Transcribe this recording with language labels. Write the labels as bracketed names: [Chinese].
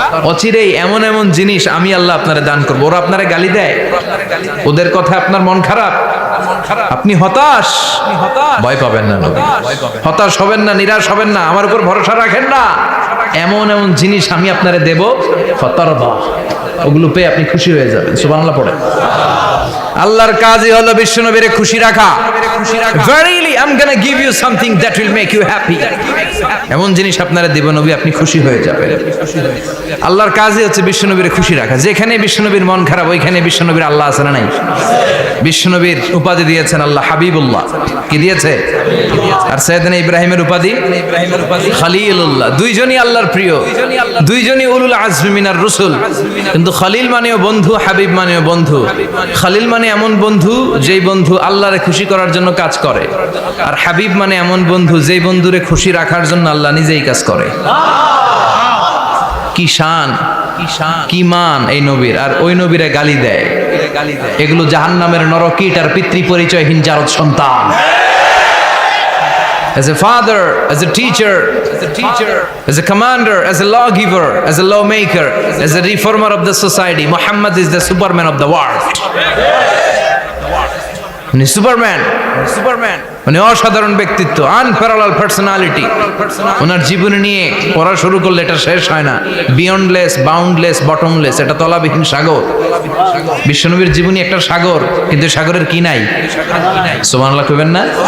[Bangla] অচিরেই এমন এমন জিনিস আমি আল্লাহ আপনারে দান করবো। ওরা আপনারে গালি দেয়, ওদের কথা আপনার মন খারাপ, আপনি হতাশ, ভয় পাবেন না নবী, হতাশ হবেন না, নিরাশ হবেন না, আমার উপর ভরসা রাখেন না। এমন এমন জিনিস আমি আপনারে দেব, ফাতারদা, ওগুলো পেয়ে আপনি খুশি হয়ে যাবেন। সুবহানাল্লাহ পড়ে। আল্লাহর কাজই হলো বিশ্বনবীরে খুশি রাখা। [English] Verily I'm gonna give you something that will make you happy. [Bangla] এমন জিনিস আপনারা দেব নবী, আপনি খুশি হয়ে যাবেন। আল্লাহর কাজই হচ্ছে বিশ্বনবীরে খুশি রাখা। যেখানে বিশ্বনবীর মন খারাপ, ওইখানে বিশ্বনবীর আল্লাহ আছে না নাই? বিশ্বনবীর উপাধি দিয়েছেন আল্লাহ হাবিবুল্লাহ। কি দিয়েছে? আর সাইয়েদনা ইব্রাহিমের উপাধি খলিলুল্লাহ। দুইজনই আল্লাহর প্রিয়, দুইজনই [Arabic] উলুল আজমি মিনার রাসূল। [Bangla] কিন্তু খলিল মানেও বন্ধু, হাবিব মানেও বন্ধু। খলিল মানে এমন বন্ধু যেই বন্ধু আল্লাহরে খুশি করার জন্য কাজ করে, আর হাবিব মানে এমন বন্ধু যেই বন্ধুরে খুশি রাখার জন্য আল্লাহ নিজেই কাজ করে। কি শান, কি মান এই নবীর! আর ওই নবীরে গালি দেয়। এগুলো জাহান্নামের নরকীট আর পিতৃ পরিচয়হীন জারদ সন্তান। [English] As a father, as a teacher, as a commander, as a lawgiver, as a lawmaker, as a reformer of the society, Muhammad is the superman of the world. [Bangla] উনি সুপারম্যান, মানে অসাধারণ ব্যক্তিত্ব, [English] Unparalleled personality. [Bangla] ওনার জীবনী নিয়ে পড়া শুরু করলে এটা শেষ হয় না। [English] beyondless, boundless, bottomless, [Bangla] এটা তলাবিহীন সাগর। বিশ্বনবীর জীবনী একটা সাগর, কিন্তু সাগরের কি নাই? সুবহানাল্লাহ কইবেন না?